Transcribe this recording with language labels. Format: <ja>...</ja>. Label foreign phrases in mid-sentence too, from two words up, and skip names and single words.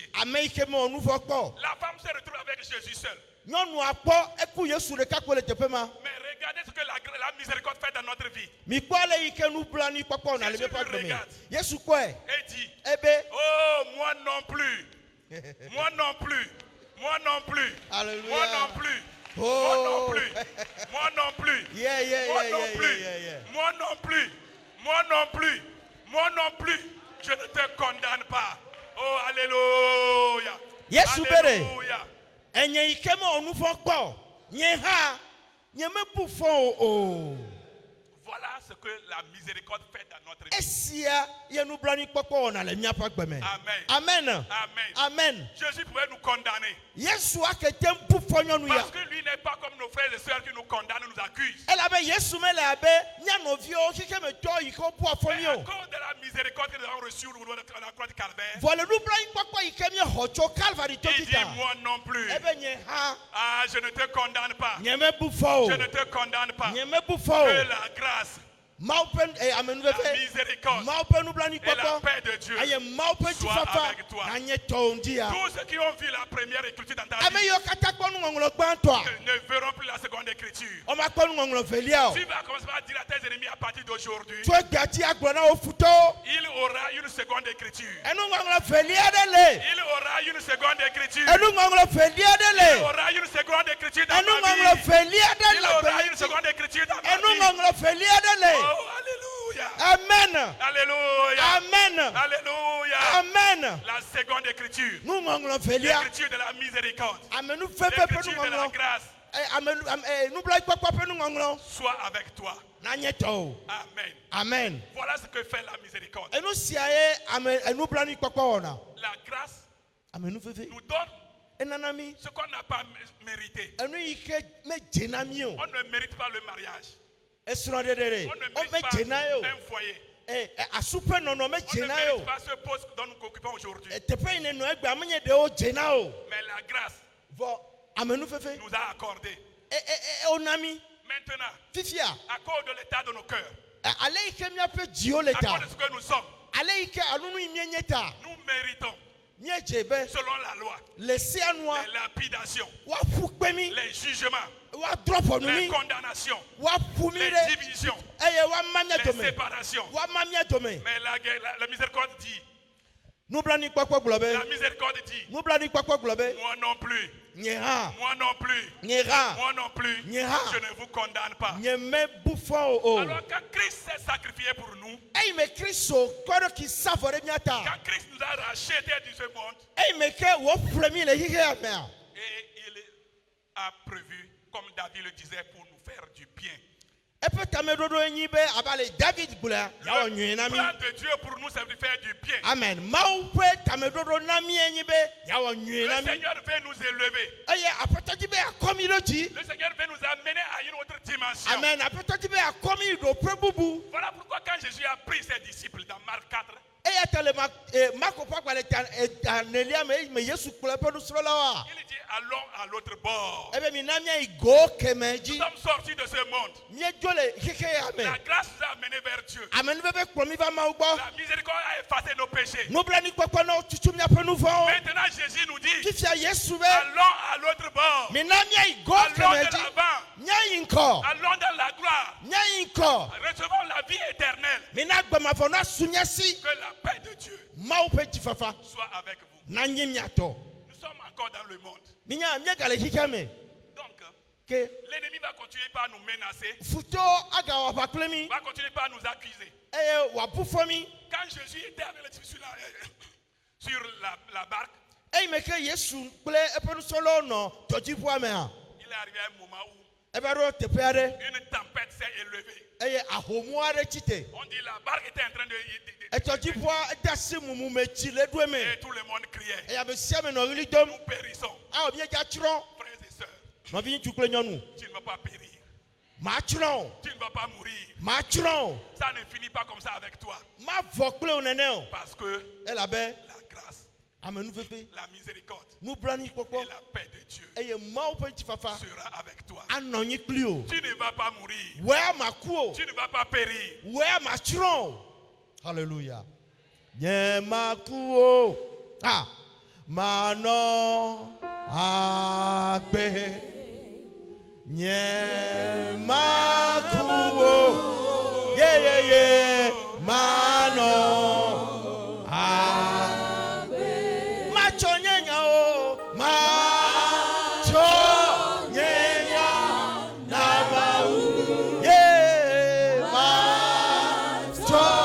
<ee>ame yi ke me wɔ nu vɔ kpɔ o.</ee> <fr>La femme se retrouve avec Jésus seul.</fr> <ee>Nyɔnua kpɔ eku Yesu ɖeka ko le teƒe ma.</ee> <fr>Mais regardez ce que la miséricorde fait dans notre vie.</fr> <ee>Mi kpɔ ale yi ke nublanui kpɔkpɔ na le Jésus miƒe agbe me.</ee> <fr>regarde.</fr> <ee>Yesu kpɔe.</ee> <fr>Et dit,</fr> <ee>Ebe.</ee> <fr>oh, moi non plus. Moi non plus. Moi non plus. Alléluia. Moi non plus. Oh. Moi non plus. Moi non plus.</fr> <en>Yeah, yeah,</en> <fr>Moi</fr> <en>yeah,</en> <fr>non</fr> <en>yeah,</en> <fr>plus.</fr> <en>yeah, yeah.</en> <fr>Moi non plus. Moi non plus. Moi non plus. Je ne te condamne pas. Oh, alléluia.</fr> <ee>Yesu bere. Alléluia. Enye yi ke me wɔ nu vɔ kpɔ. Nye hã nye mebu fɔ o.</ee> <fr>Voilà ce que la miséricorde fait dans notre vie.</fr> <ee>Esia ye nublanui kpɔkpɔ wɔna le miaƒe agbe me. Amen. Amen. Amen. Amen.</ee> <fr>Jésus pouvait nous condamner.</fr> <ee>Yesu akete bu fɔ nyɔnu ya.</ee> <fr>Parce que lui n'est pas comme nos frères et sœurs qui nous condamnent, nous accusent.</fr> <ee>Elabe Yesu me le abe nyɔnuviwo xixi me tɔ yi ke wo bu afɔ</ee> <fr>Mais</fr> <ee>mi</ee> <fr>à</fr> <ee>o.</ee> <fr>cause de la miséricorde que nous avons reçue au niveau de la croix du Calvaire,</fr> <ee>Vɔ le nublanui kpɔkpɔ yi ke mi xɔ tso Calvary to</ee> <fr>il dit</fr> <ee>kita.</ee> <fr>moi non plus.</fr> <ee>Ebe nye hã</ee> <fr>Ah, je ne te condamne pas.</fr> <ee>nye me bu fɔ</ee> <fr>Je</fr> <ee>o.</ee> <fr>ne te condamne pas.</fr> <ee>Nye me bu</ee> <fr>Que</fr> <ee>fɔ o.</ee> <fr>la grâce,</fr> <ee>Mawu ƒe</ee> <fr>la</fr> <ee>amenuveve.</ee> <fr>miséricorde</fr> <ee>Mawu ƒe nublanui</ee> <fr>et la</fr> <ee>kpɔkpɔ.</ee> <fr>paix de Dieu</fr> <ee>Eye Mawu ƒe</ee> <fr>soient</fr> <ee>tsifafa</ee> <fr>avec toi.</fr> <ee>na nye tɔwo ŋuti ya.</ee> <fr>Tous ceux qui ont vu la première écriture dans ta</fr> <ee>Ame</ee> <fr>vie</fr> <ee>yiwo katã kpɔ nuŋɔŋlɔ gbãtɔa.</ee> <fr>ne verront plus la seconde écriture.</fr> <ee>Woma kpɔ nuŋɔŋlɔ velia o.</ee> <fr>Tu vas commencer par dire à tes ennemis à partir d'aujourd'hui,</fr> <ee>Tso egbati agblɔ na wo futɔwo.</ee> <fr>il aura une seconde écriture.</fr> <ee>Enuŋɔŋlɔ velia ɖe le.</ee> <fr>Il aura une seconde écriture.</fr> <ee>Enuŋɔŋlɔ velia ɖe</ee> <fr>Il</fr> <ee>le.</ee> <fr>aura une seconde écriture dans ta</fr> <ee>Enuŋɔŋlɔ</ee> <fr>vie.</fr> <ee>velia ɖe</ee> <fr>Il</fr> <ee>le</ee> <fr>aura</fr> <ee>agbe</ee> <fr>une</fr> <ee>ŋuti.</ee> <fr>seconde écriture dans ta vie.</fr> <ee>Enuŋɔŋlɔ velia ɖe le.</ee> <fr>Oh, alléluia. Amen. Alléluia. Amen. Alléluia. Amen. La seconde écriture.</fr> <ee>Nuŋɔŋlɔ velia.</ee> <fr>L'écriture de la miséricorde.</fr> <ee>Amenu veve ƒe</ee> <fr>L'écriture de la</fr> <ee>nuŋɔŋlɔ.</ee> <fr>grâce</fr> <ee>Nublanui kpɔkpɔ ƒe nuŋɔŋlɔ.</ee> <fr>soit avec toi.</fr> <ee>Na nye tɔwo. Amen. Amen.</ee> <fr>Voilà ce que fait la miséricorde.</fr> <ee>Enu sia ye ame nublanui kpɔkpɔ wɔna.</ee> <fr>La grâce</fr> <ee>Amenu veve.</ee> <fr>nous donne</fr> <ee>Enana mi.</ee> <fr>ce qu'on n'a pas mérité.</fr> <ee>Enu yi ke me dzena mi o.</ee> <fr>On ne mérite pas le mariage.</fr> <ee>Esrɔ̃ɖeɖe</ee> <fr>On ne</fr> <ee>ɖe. O me</ee> <fr>mérite pas</fr> <ee>dzena ye o.</ee> <fr>un foyer.</fr> <ee>asupe nɔnɔme</ee> <fr>On ne</fr> <ee>dzena</ee> <fr>mérite</fr> <ee>yo</ee> <fr>pas ce poste dont nous occupons aujourd'hui.</fr> <ee>teƒe yi ne nɔ egbe amenye ɖewo dzena o</ee> <fr>Mais la grâce</fr> <ee>vɔ amenufefe</ee> <fr>nous a accordé.</fr> <ee>onami</ee> <fr>Maintenant,</fr> <ee>fifia</ee> <fr>à cause de l'état de nos cœurs,</fr> <ee>ale yi ke miaƒe dziwo le</ee> <fr>à</fr> <ee>ta</ee> <fr>cause de ce que nous sommes,</fr> <ee>ale yi ke alunu yi mienye ta</ee> <fr>nous méritons,</fr> <ee>miedze be</ee> <fr>selon la loi,</fr> <ee>le sea nua</ee> <fr>les lapidations,</fr> <ee>woaƒu kpe mi</ee> <fr>les jugements,</fr> <ee>woadrɔ ƒɔnu</ee> <fr>les</fr> <ee>mi</ee> <fr>condamnations,</fr> <ee>woaƒu mi</ee> <fr>les</fr> <ee>ɖe</ee> <fr>divisions,</fr> <ee>eye woama mia</ee> <fr>les</fr> <ee>dome</ee> <fr>séparations.</fr> <ee>woama mia dome</ee> <fr>Mais la miséricorde dit,</fr> <ee>nublanuikpɔkpɔ gblɔ</ee> <fr>la</fr> <ee>be</ee> <fr>miséricorde dit,</fr> <ee>nublanuikpɔkpɔ gblɔ be</ee> <fr>moi non plus,</fr> <ee>nye hã</ee> <fr>moi non plus,</fr> <ee>nye hã</ee> <fr>moi non plus,</fr> <ee>Nye ha.</ee> <fr>je ne vous condamne pas.</fr> <ee>nye mebu fɔ o</ee> <fr>Alors quand Christ s'est sacrifié pour nous,</fr> <ee>eyi me kristo kɔ ɖe k'i sa vɔ ɖe mia ta</ee> <fr>quand Christ nous a rachetés de ce monde,</fr> <ee>eyi me ke wòƒle mi le xixea mea</ee> <fr>et il a prévu, comme David le disait, pour nous faire du bien.</fr> <ee>eƒe tameɖoɖo ye nyi be abe ale david gblɔa yawɔ nyuie na</ee> <fr>Le</fr> <ee>mi</ee> <fr>plan de Dieu pour nous, c'est de faire du bien.</fr> <ee>amen mawu ƒe tameɖoɖo na mi ye nyi be yawɔ nyuie</ee> <fr>Le</fr> <ee>na mi</ee> <fr>Seigneur veut nous élever.</fr> <ee>eye aƒetɔ di be akɔ mi ɖe dzi</ee> <fr>Le Seigneur veut nous amener à une autre dimension.</fr> <ee>amen aƒetɔ di be akɔ mi ɖo ƒe bubu</ee> <fr>Voilà pourquoi quand Jésus a pris ses disciples dans Marc 4,</fr> <ee>eya ta le mako ƒe agbalẽ tanelia me eyi me yesu kplɔ eƒe nusrɔ̃lawoa</ee> <fr>il dit allons à l'autre bord.</fr> <ee>ebe mina miayi go keme</ee> <fr>Nous</fr> <ee>dzi</ee> <fr>sommes sortis de ce monde.</fr> <ee>míedzo le xixea me</ee> <fr>La grâce nous a amenés vers Dieu.</fr> <ee>amenuveve kplɔ mi va mawu gbɔ</ee> <fr>La miséricorde a effacé nos péchés.</fr> <ee>nublanuikpɔkpɔ na tutu miaƒe nu vɔwo</ee> <fr>Maintenant, Jésus nous dit</fr> <ee>fifia yesu be</ee> <fr>allons à l'autre bord.</fr> <ee>mina miayi go</ee> <fr>Allons</fr> <ee>keme</ee> <fr>de</fr> <ee>dzi</ee> <fr>l'avant.</fr> <ee>míayi ŋkɔ</ee> <fr>Allons dans la gloire.</fr> <ee>míayi ŋkɔ</ee> <fr>Recevons la vie éternelle.</fr> <ee>mina gbemavɔ na su miasi</ee> <fr>Que la paix de Dieu</fr> <ee>mawu ƒe dzifafa</ee> <fr>soit avec vous.</fr> <ee>na nye miatɔ</ee> <fr>Nous sommes encore dans le monde.</fr> <ee>minya miega le xixea me</ee> <fr>Donc,</fr> <ee>ke</ee> <fr>l'ennemi va continuer par nous menacer,</fr> <ee>futɔ agawɔ aʋa kple mi</ee> <fr>va continuer par nous accuser.</fr> <ee>eye wòabu fɔ mi</ee> <fr>Quand Jésus était avec les disciples sur la barque,</fr> <ee>eyi me ke yesu kple eƒe nusrɔ̃lawo nɔ tɔdziʋua mea</ee> <fr>il est arrivé à un moment où</fr> <ee>eva ɖo teƒe aɖe</ee> <fr>une tempête s'est élevée.</fr> <ee>eye ahomu aɖe tsi te</ee> <fr>On dit la barque était en train de</fr> <ee>etɔdziʋua de asi mumu me tsi le ɖoe me</ee> <fr>et tout le monde criait.</fr> <ee>eye ame sia ame nɔ ɣli dom</ee> <fr>Nous périssons.</fr> <ee>awɔ miedza tsrɔ̃</ee> <fr>Frères et sœurs,</fr> <ee>nɔvi ŋutsu kple nyɔnu</ee> <fr>tu ne vas pas périr.</fr> <ee>matsrɔ̃ o</ee> <fr>Tu ne vas pas mourir.</fr> <ee>matsrɔ̃ o</ee> <fr>Ça ne finit pas comme ça avec toi.</fr> <ee>mavɔ kple o nene o</ee> <fr>Parce que</fr> <ee>elabe</ee> <fr>la grâce,</fr> <ee>amenuveve</ee> <fr>la miséricorde</fr> <ee>nublanuikpɔkpɔ</ee> <fr>et la paix de Dieu</fr> <ee>eye mawu ƒe dzifafa</ee> <fr>sera avec toi.</fr> <ee>anɔ nyi kpli o</ee> <fr>Tu ne vas pas mourir.</fr> <ee>wòe amaku o</ee> <fr>Tu ne vas pas périr.</fr> <ee>wòe amatsrɔ̃ o hallelujah nye maku o manɔ agbe nye maku o yeyeye manɔ agbe matsɔ nyenya o matsɔ nyenya na mawu ye matsɔ</ee>